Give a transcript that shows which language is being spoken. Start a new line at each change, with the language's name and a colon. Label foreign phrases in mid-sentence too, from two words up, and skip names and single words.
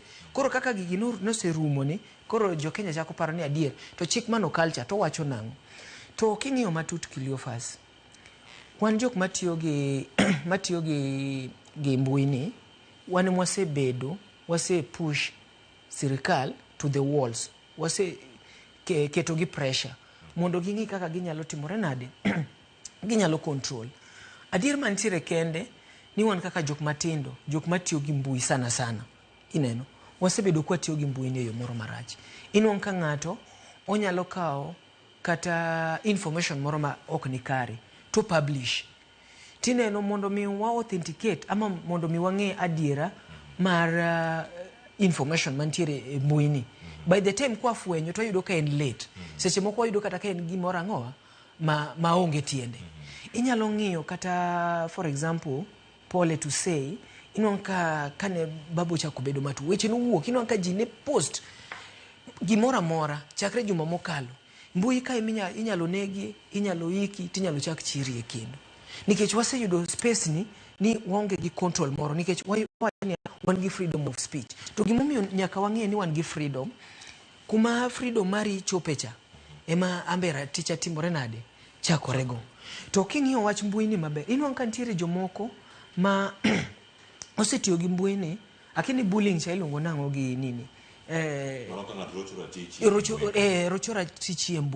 Luo (Kenya and Tanzania): Koro kaka gigi noserumo ni, koro jo Kenya chako paro ni adier to chik mano culture to wacho nang'o. To king'iyo matut Cleophas, wan jok matiyo gi mbui ni, wan mwasebedo wase push sirikal
English: to the walls,
Luo (Kenya and Tanzania): wase keto gi pressure mondo ging'i kaka ginyalo timore nade ginyalo control. Adier mantiere kende ni wan kaka jok matindo, jok matiyo gi mbui sana ineno, wasebedo kwa tiyo gi mbui ni yo moro marach. Inwang' ka ng'ato onyalo kawo kata information moro ma ok ni kare to publish tineno mondo mi wa authenticate ama mondo mi wang'e adiera mar information mantiere e mbui ni.
English: By the time
Luo (Kenya and Tanzania): kwa fwenyo to yudo ka en late. Seche moko yudo kata ka en gimoro ang'owa ma onge tiende. Inyalo ng'iyo kata
English: for example pole to say
Luo (Kenya and Tanzania): inwang' ka kane babu chako bedo matu weche nowuok, inwang' ka ji ne post gimoro amora chakre juma mokalo. Mbui ka inyalo negi, inyalo iki, tinyalo chak chiri e kendo. Nikech waseyudo space ni waonge gi control moro, nikech wan gi
English: freedom of speech.
Luo (Kenya and Tanzania): To gimomiyo nyaka wang'e ni wan gi freedom, kuma freedom mari chopecha ema ambera ticha timore nade chakorego. To king'iyo wach mbui ni maber, inwang' ka nitiere jomoko ma osetiyo gi mbui ni, akini bullying cha ilongo nang'o gi nini rochora tichi e mbui.